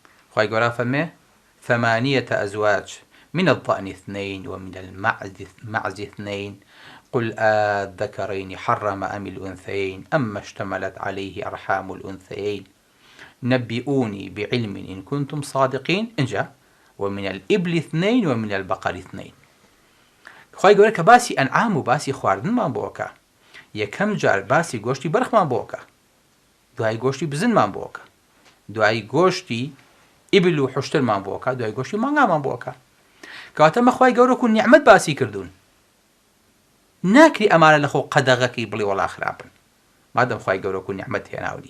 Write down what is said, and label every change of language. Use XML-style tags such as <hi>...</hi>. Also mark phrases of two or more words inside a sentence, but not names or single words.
<ckb>خی گەورە فەرمێ</ckb> <ar>ثمانية أزواج من الضأن اثنين ومن المعز اثنين قل الذكرين حرم أم الأنثيين أما اشتملت عليه أرحام الأنثيين نبئوني بعلم إن كنتم صادقين إنجا ومن الإبل اثنين ومن البقر اثنين.</ar> <ckb>خی گەورە کە باسی ئەنعام و باسی خواردنمان بۆکە، یەکەم جار باسی گۆشتی بەرخمان بۆکە، دوای گۆشتی بزنمان بۆکە، دوای گۆشتی ئیبل و حوشترمان بۆکە، دوای گۆشتی مانگامان بۆکە. کەواتە مەخوای گەورە و نیعمەت باسی کردوون، ناکری ئەمانە لەخۆ قەدەغەکەی بڵێ وەڵا خراپن، مادەم خی گەورە و نیعمەت هێناوی.</ckb>